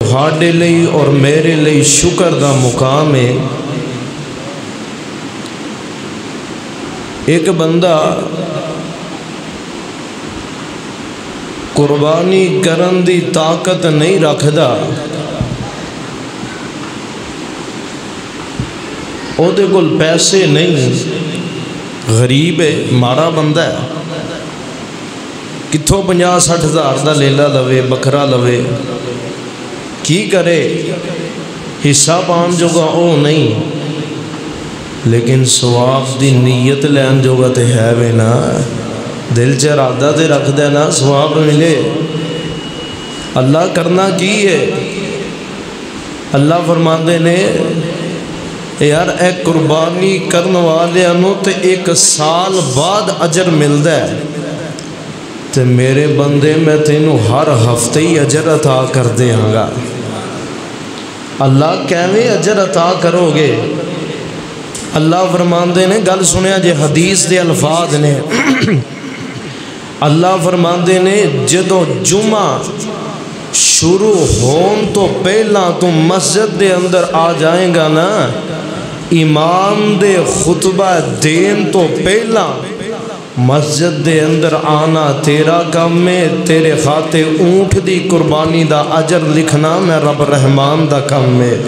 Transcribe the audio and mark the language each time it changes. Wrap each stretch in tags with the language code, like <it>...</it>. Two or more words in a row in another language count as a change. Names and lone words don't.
<pa>تہاڈے لئی اور میرے لئی شکر دا مقام ہے۔ ایک بندہ قربانی کرن دی طاقت نہیں رکھدا، او دے کول پیسے نہیں، غریب ہے، مارا بندہ ہے، کتھوں 50-60 ہزار دا لیلا لوے، بکرا لوے، کی کرے؟ حصہ پان جوگا او نہیں، لیکن ثواب دی نیت لین جوگا تے ہے وے نا، دل چ ارادہ تے رکھ دے نا ثواب ملے۔ اللہ کرنا کی ہے؟ اللہ فرماندے نے یار اے قربانی کرن والیاں نو تے 1 سال بعد اجر ملدا ہے، تے میرے بندے میں تینوں ہر ہفتے ہی اجر عطا کر دیاں گا۔ اللہ کیویں اجر عطا کرو گے؟ اللہ فرماندے نے، گل سنیا جے، حدیث دے الفاظ نے، اللہ فرماندے نے جدو جمعہ شروع ہون تو پہلا تو مسجد دے اندر آ جائیں گا نا، امام دے خطبہ دین تو پہلا مسجد دے اندر آنا تیرا کام ہے، تیرے خاتے اونٹ دی قربانی دا اجر لکھنا میں رب رحمان دا کام ہے۔</pa>